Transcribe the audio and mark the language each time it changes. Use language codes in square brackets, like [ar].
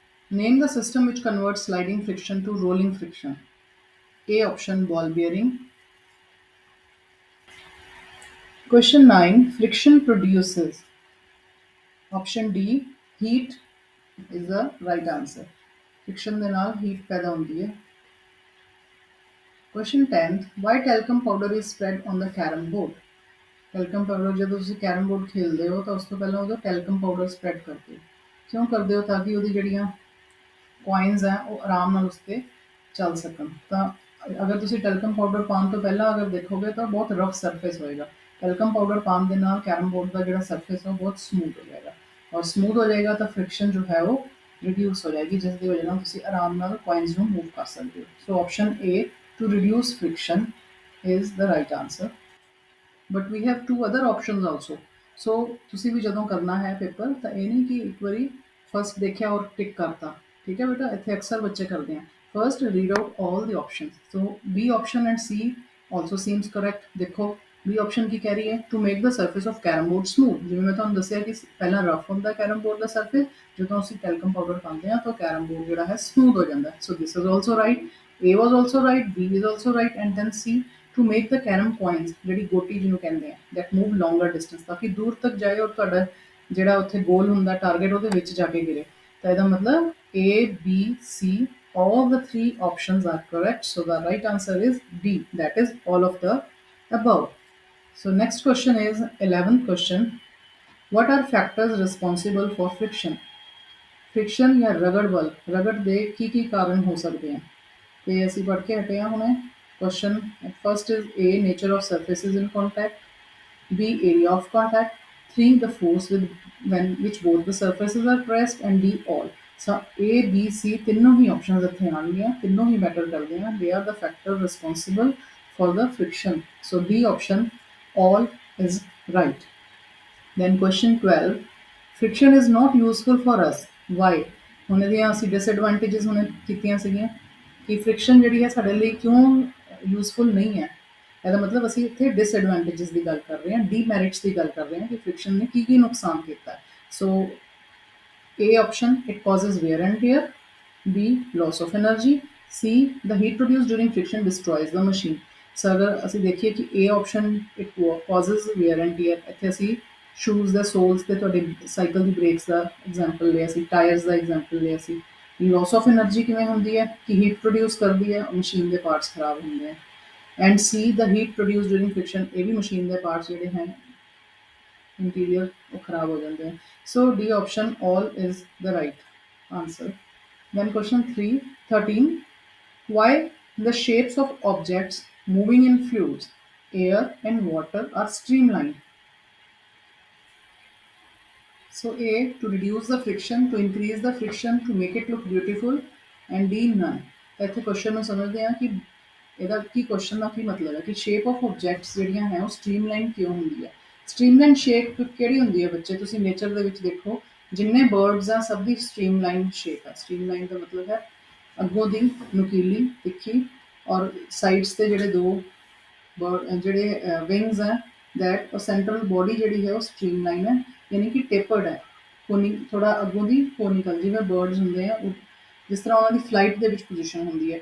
[en] Name the system which converts sliding friction to rolling friction. A option, ball bearing. Question 9. Friction produces. Option D, heat is the right answer. [pa] Friction ਦੇ ਨਾਲ heat ਪੈਦਾ ਹੁੰਦੀ ਹੈ. [en] Question 10. Why talcum powder is spread on the carom board? [pa] Talcum powder ਜਦੋਂ ਤੁਸੀਂ carom board ਖੇਲਦੇ ਹੋ ਤਾਂ ਉਸ ਤੋਂ ਪਹਿਲਾਂ ਉਹਦਾ talcum powder spread ਕਰਦੇ ਹੋ. ਕਿਉਂ ਕਰਦੇ ਹੋ? ਤਾਂ ਕਿ ਉਹਦੀ ਜਿਹੜੀਆਂ coins ਹੈ ਉਹ ਆਰਾਮ ਨਾਲ ਉਸ ਤੇ ਚੱਲ ਸਕਣ. ਤਾਂ ਅਗਰ ਤੁਸੀਂ ਟੈਲਕਮ ਪਾਊਡਰ ਪਾਉਣ ਤੋਂ ਪਹਿਲਾਂ ਅਗਰ ਦੇਖੋਗੇ ਤਾਂ ਬਹੁਤ ਰਫ ਸਰਫੇਸ ਹੋਏਗਾ. ਟੈਲਕਮ ਪਾਊਡਰ ਪਾਉਣ ਦੇ ਨਾਲ ਕੈਰਮ ਬੋਰਡ ਦਾ ਜਿਹੜਾ ਸਰਫੇਸ ਹੈ ਉਹ ਬਹੁਤ ਸਮੂਥ ਹੋ ਜਾਏਗਾ, ਔਰ ਸਮੂਥ ਹੋ ਜਾਏਗਾ ਤਾਂ ਫ੍ਰਿਕਸ਼ਨ ਜੋ ਹੈ ਉਹ ਰਿਡਿਊਸ ਹੋ ਜਾਏਗੀ, ਜਿਸ ਦੀ ਵਜ੍ਹਾ ਨਾਲ ਤੁਸੀਂ ਆਰਾਮ ਨਾਲ ਕੋਇਨਸ ਨੂੰ ਮੂਵ ਕਰ ਸਕਦੇ ਹੋ. [en] So option A to reduce friction is the right answer. But we have two other options also. [pa] ਸੋ ਤੁਸੀਂ ਵੀ ਜਦੋਂ ਕਰਨਾ ਹੈ ਪੇਪਰ ਤਾਂ ਇਹ ਨਹੀਂ ਕਿ ਇੱਕ ਵਾਰੀ ਫਸਟ ਦੇਖਿਆ ਔਰ ਟਿਕ ਕਰਤਾ. ਠੀਕ ਹੈ ਬੇਟਾ, ਇੱਥੇ ਅਕਸਰ ਬੱਚੇ ਕਰਦੇ ਆ. [en] First, read out all the options. So, B option and C also seems correct. [hi] देखो, B option की कह रही है [en] to make the surface of carom board smooth. [pa] जिਵੇਂ [hi] मैं [pa] ਤੁਹਾਨੂੰ ਦੱਸਿਆ ਕਿ ਪਹਿਲਾਂ rough ਹੁੰਦਾ carom board ਦਾ surface, ਜਦੋਂ ਅਸੀਂ talcum powder ਪਾਉਂਦੇ ਹਾਂ ਤਾਂ carom board ਜਿਹੜਾ ਹੈ smooth ਹੋ ਜਾਂਦਾ ਹੈ. [en] So, this is also right. A was also right. B is also right. And then C, to make the carom coins, [pa] ਜਿਹੜੀ ਗੋਟੀ ਜਿਹਨੂੰ ਕਹਿੰਦੇ ਆ, [en] that move longer distance, [pa] ਤਾਂ ਕਿ ਦੂਰ ਤੱਕ ਜਾਏ ਔਰ ਤੁਹਾਡਾ ਜਿਹੜਾ ਉੱਥੇ ਗੋਲ ਹੁੰਦਾ ਟਾਰਗੇਟ ਉਹਦੇ ਵਿੱਚ ਜਾ ਕੇ ਗਿਰੇ. ਤਾਂ ਇਹਦਾ ਮਤਲਬ [en] A, B, C, all the three options are correct. So the right answer is D. That is all of the above. So next question is 11th question. What are factors responsible for friction? [pa] Friction ਜਾਂ ਰਗੜ ਬਲ, ਰਗੜ ਦੇ ਕੀ ਕਾਰਨ ਹੋ ਸਕਦੇ ਹਨ? ਤੇ ਅਸੀਂ ਪੜ੍ਹ ਕੇ ਹਟੇ ਹਾਂ ਹੁਣੇ. [en] Question first is A, nature of surfaces in contact. B, area of contact. 3, the force when which both the surfaces are pressed. And D, all. [pa] So A, B, C ਤਿੰਨੋਂ ਹੀ options ਇੱਥੇ ਆਉਣਗੀਆਂ, ਤਿੰਨੋਂ ਹੀ ਮੈਟਰ ਕਰਦੇ ਹਨ. [en] They are the factor responsible for the friction. So D option, all, is right. Then question 12. Friction is not useful for us. Why? [pa] ਹੁਣ ਇਹਦੀਆਂ ਅਸੀਂ disadvantages ਹੁਣੇ ਕੀਤੀਆਂ ਸੀਗੀਆਂ ਕਿ ਫ੍ਰਿਕਸ਼ਨ ਜਿਹੜੀ ਹੈ ਸਾਡੇ ਲਈ ਕਿਉਂ ਯੂਜ਼ਫੁਲ ਨਹੀਂ ਹੈ. ਇਹਦਾ ਮਤਲਬ ਅਸੀਂ ਇੱਥੇ ਡਿਸਐਡਵਾਂਟੇजेस ਦੀ ਗੱਲ ਕਰ ਰਹੇ ਹਾਂ, ਡੀਮੈਰਿਟਸ ਦੀ ਗੱਲ ਕਰ ਰਹੇ ਹਾਂ ਕਿ ਫ੍ਰਿਕਸ਼ਨ ਨੇ ਕੀ ਨੁਕਸਾਨ ਕੀਤਾ. [en] So A option, it causes wear and tear. B, loss of energy. C, the heat produced during friction destroys the machine. [pa] So ਅਗਰ ਅਸੀਂ ਦੇਖੀਏ ਕਿ A option, [en] it causes wear and tear, [pa] ਇੱਥੇ ਅਸੀਂ ਸ਼ੂਜ਼ ਦੇ ਸੋਲਸ ਤੇ ਤੁਹਾਡੇ ਸਾਈਕਲ ਦੀ brakes ਦਾ example ਲਿਆ ਸੀ, ਟਾਇਰਸ ਦਾ ਐਗਜ਼ਾਮਪਲ ਲਿਆ ਸੀ. ਲੋਸ ਆਫ એનર્ਜੀ ਕਿਵੇਂ ਹੁੰਦੀ ਹੈ ਕਿ ਹੀਟ ਪ੍ਰੋਡਿਊਸ ਕਰਦੀ ਹੈ, ਮਸ਼ੀਨ ਦੇ ਪਾਰਟਸ ਖਰਾਬ ਹੁੰਦੇ ਆ. And ਸੀ, [en] the heat produce during friction, [pa] ਇਹ ਵੀ ਮਸ਼ੀਨ ਦੇ ਪਾਰਟਸ ਜਿਹੜੇ ਹੈ [hi] इंटीरियर वो खराब हो जाते हैं. [en] So D option, all, is the right answer. Then question 13. Why the shapes of objects moving in fluids, air and water are streamlined? So A, to reduce the friction, to increase the friction, to make it look beautiful. And D, none. [pa] ਇੱਥੇ question ਨੂੰ ਸਮਝਦੇ ਹਾਂ ਕਿ ਇਹਦਾ ਕੀ question ਦਾ ਕੀ ਮਤਲਬ ਹੈ ਕਿ shape of objects ਜਿਹੜੀਆਂ ਹੈ ਉਹ ਸਟ੍ਰੀਮਲਾਈਨ ਕਿਉਂ ਹੁੰਦੀ ਹੈ. ਸਟ੍ਰੀਮਲਾਈਨ ਸ਼ੇਪ ਕਿਹੜੀ ਹੁੰਦੀ ਹੈ ਬੱਚੇ? ਤੁਸੀਂ ਨੇਚਰ ਦੇ ਵਿੱਚ ਦੇਖੋ, ਜਿੰਨੇ ਬਰਡਸ ਆ ਸਭ ਦੀ ਸਟ੍ਰੀਮਲਾਈਨ ਸ਼ੇਪ ਹੈ. ਸਟ੍ਰੀਮਲਾਈਨ ਦਾ ਮਤਲਬ ਹੈ ਅੱਗੋਂ ਦੀ ਨੁਕੀਲੀ, ਤਿੱਖੀ, ਔਰ ਸਾਈਡਸ ਤੇ ਜਿਹੜੇ ਦੋ ਜਿਹੜੇ ਵਿੰਗਸ ਹੈ ਦੈਟ, ਔਰ ਸੈਂਟਰਲ ਬੋਡੀ ਜਿਹੜੀ ਹੈ ਉਹ ਸਟ੍ਰੀਮਲਾਈਨ ਹੈ, ਯਾਨੀ ਕਿ ਟੇਪਰਡ ਹੈ, ਥੋੜਾ ਅੱਗੋਂ ਦੀ ਕੋਨਿਕਲ, ਜਿਵੇਂ ਬਰਡਸ ਹੁੰਦੇ ਆ ਜਿਸ ਤਰ੍ਹਾਂ ਉਹਨਾਂ ਦੀ ਫਲਾਈਟ ਦੇ ਵਿੱਚ ਪੋਜੀਸ਼ਨ ਹੁੰਦੀ ਹੈ.